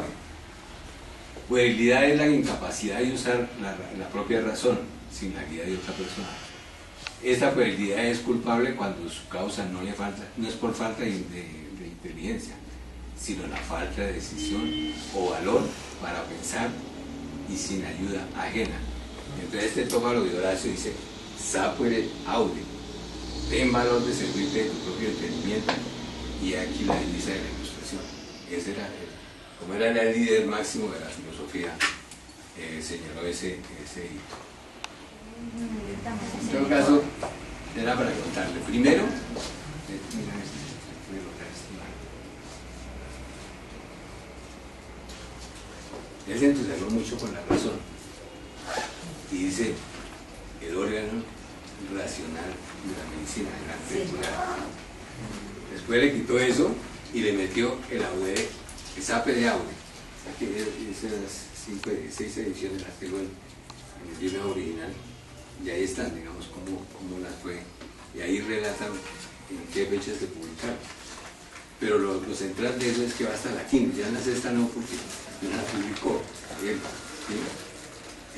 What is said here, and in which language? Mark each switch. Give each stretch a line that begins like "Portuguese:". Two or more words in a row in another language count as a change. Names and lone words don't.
Spanish: Puerilidad es la incapacidad de usar la propia razón sin la guía de otra persona. Esta puerilidad es culpable cuando su causa no es por falta de inteligencia, sino la falta de decisión o valor para pensar y sin ayuda ajena. Entonces este tómalo de Horacio dice:
Latin: sapere aude,
Spanish: ten valor de servirte de tu propio entendimiento. Y aquí la belleza de la ilustración. Ese era como era el líder máximo de la filosofía, señaló ese hito. En todo caso, era para contarle. Primero, él se entusiasmó mucho con la razón y dice: el órgano racional de la medicina, el antepular. Después le quitó eso y le metió el aude, el
Latin: sapere aude.
Spanish: Aquí esas 6 ediciones las tengo en el libro original, y ahí están, digamos, cómo las fue, y ahí relatan en qué fecha se publicaron. Pero lo central de eso es que va hasta la quinta, ya en la sexta no, porque no la publicó él, ¿sí?